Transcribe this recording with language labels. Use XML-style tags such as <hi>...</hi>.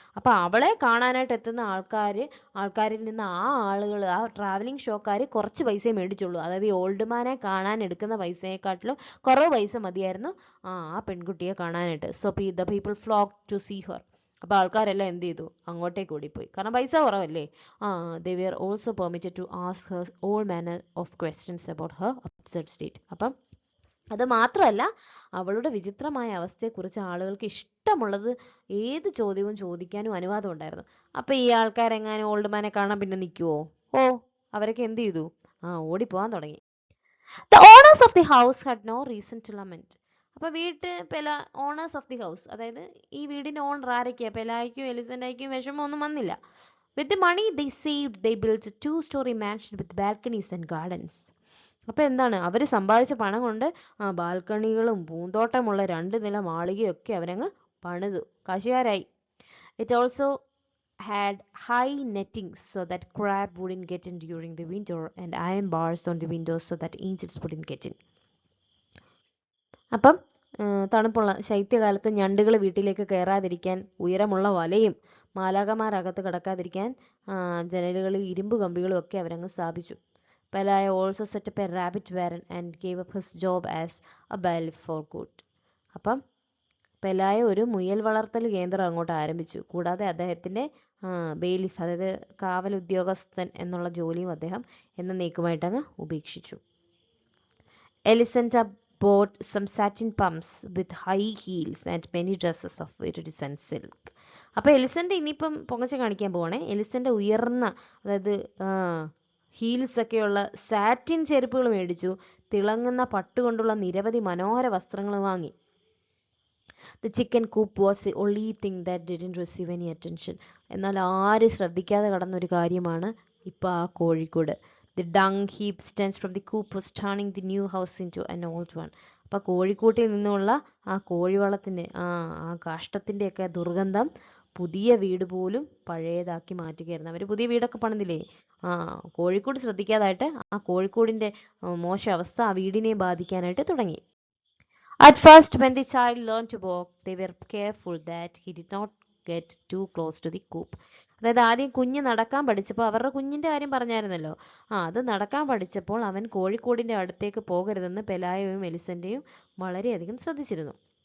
<ml>അപ്പോൾ അവളെ കാണാനായിട്ട് എത്തുന്ന ആൾക്കാരിൽ നിന്ന് ആ ട്രാവലിംഗ് ഷോക്കാർ കുറച്ച് പൈസയെ മേടിച്ചുള്ളൂ. അതായത് ഈ ഓൾഡ് മാനെ കാണാൻ എടുക്കുന്ന പൈസയെക്കാട്ടിലും കുറവ് പൈസ മതിയായിരുന്നു ആ പെൺകുട്ടിയെ കാണാനായിട്ട്.</ml> <en>So the people flock to see her.</en> <ml>അപ്പോൾ ആൾക്കാരെല്ലാം എന്ത് ചെയ്തു, അങ്ങോട്ടേക്ക് ഓടിപ്പോയി, കാരണം പൈസ കുറവല്ലേ.</ml> <en>they were also permitted to ask her all manner of questions about her upset state.</en> <ml>അപ്പം അത് മാത്രമല്ല, അവളുടെ വിചിത്രമായ അവസ്ഥയെക്കുറിച്ച് ആളുകൾക്ക് ഇഷ്ടമുള്ളത് ഏത് ചോദ്യവും ചോദിക്കാനും അനുവാദം ഉണ്ടായിരുന്നു. അപ്പോൾ ഈ ആൾക്കാരെങ്ങാനും ഓൾഡ് മാനെ കാണാൻ പിന്നെ നിൽക്കുമോ? അവരൊക്കെ എന്ത് ചെയ്തു, ഓടിപ്പോകാൻ തുടങ്ങി.</ml> <en>The owners of the house had no reason to lament.</en> <ml>അപ്പോൾ</ml> <en>owners of the house,</en> <ml>അതായത് ഈ വീടിൻ്റെ ഓണർ ആരൊക്കെയാണ്, പെലായ്ക്കും എലിസൻ്റായിക്കും വിഷമമൊന്നും വന്നില്ല.</ml> <en>With the money they saved, they built a 2-story mansion with balconies and gardens.</en> <ml>അപ്പോൾ എന്താണ്, അവർ സമ്പാദിച്ച പണം കൊണ്ട് ബാൽക്കണികളും പൂന്തോട്ടമുള്ള 2 നില മാളികയൊക്കെ അവരങ്ങ് പണിതു, കാശുകാരായി.</ml> <en>It also had high netting so that crab wouldn't get in during the winter and iron bars on the windows so that angels wouldn't get in.</en> <ml>അപ്പം തണുപ്പുള്ള ശൈത്യകാലത്ത് ഞണ്ടുകൾ വീട്ടിലേക്ക് കയറാതിരിക്കാൻ ഉയരമുള്ള വലയും മാലാഖമാരകത്ത് കടക്കാതിരിക്കാൻ ജനലുകളിൽ ഇരുമ്പ് കമ്പികളും ഒക്കെ അവരങ്ങ് സ്ഥാപിച്ചു.</ml> <en>Pelaya also set up a rabbit warren and gave up his job as a bailiff for good.</en> <ml>അപ്പം പെലായ ഒരു മുയൽ വളർത്തൽ കേന്ദ്രം അങ്ങോട്ട് ആരംഭിച്ചു. കൂടാതെ അദ്ദേഹത്തിൻ്റെ ബെയിലിഫ്, അതായത് കാവൽ ഉദ്യോഗസ്ഥൻ എന്നുള്ള ജോലിയും അദ്ദേഹം എന്നേക്കുമായിട്ട് അങ്ങ് ഉപേക്ഷിച്ചു.</ml> <en>എലിസൻറ്റ bought some satin pumps with high heels and many dresses of iridescent silk.</en> <ml>അപ്പോൾ എലിസൻ്റെ ഇനിയിപ്പം പൊങ്ങച്ച കാണിക്കാൻ പോവാണേ. എലിസൻ്റെ ഉയർന്ന, അതായത് ഹീൽസ് ഒക്കെയുള്ള സാറ്റിൻ ചെരുപ്പുകൾ മേടിച്ചു. തിളങ്ങുന്ന പട്ടുകൊണ്ടുള്ള നിരവധി മനോഹര വസ്ത്രങ്ങൾ വാങ്ങി.</ml> <en>The chicken coop was the only thing that didn't receive any attention.</en> <ml>എന്നാൽ ആരും ശ്രദ്ധിക്കാതെ കടന്നൊരു കാര്യമാണ് ഇപ്പോൾ ആ Kozhikode.</ml> <en>The dung heap stench from the coop was turning the new house into an old one.</en> <ml>അപ്പോൾ കോഴിക്കൂട്ടിൽ നിന്നുള്ള ആ കോഴിവളത്തിൻ്റെ ആ കാഷ്ടത്തിൻ്റെയൊക്കെ ദുർഗന്ധം പുതിയ വീട് പോലും പഴയതാക്കി മാറ്റുകയായിരുന്നു. അവർ പുതിയ വീടൊക്കെ പണിതില്ലേ, കോഴിക്കോട് ശ്രദ്ധിക്കാതായിട്ട് ആ കോഴിക്കോടിൻ്റെ മോശം അവസ്ഥ ആ വീടിനെ ബാധിക്കാനായിട്ട് തുടങ്ങി.</ml> <en>At first, when the child learned to walk, they were careful that he did not get too close to the coop.</en> <ml>അതായത് ആദ്യം കുഞ്ഞ് നടക്കാൻ പഠിച്ചപ്പോൾ, അവരുടെ കുഞ്ഞിൻ്റെ കാര്യം പറഞ്ഞായിരുന്നല്ലോ, അത് നടക്കാൻ പഠിച്ചപ്പോൾ അവൻ കോഴിക്കോടിൻ്റെ അടുത്തേക്ക് പോകരുതെന്ന് പെലായയും എലിസൻ്റെയും വളരെയധികം ശ്രദ്ധിച്ചിരുന്നു.</ml>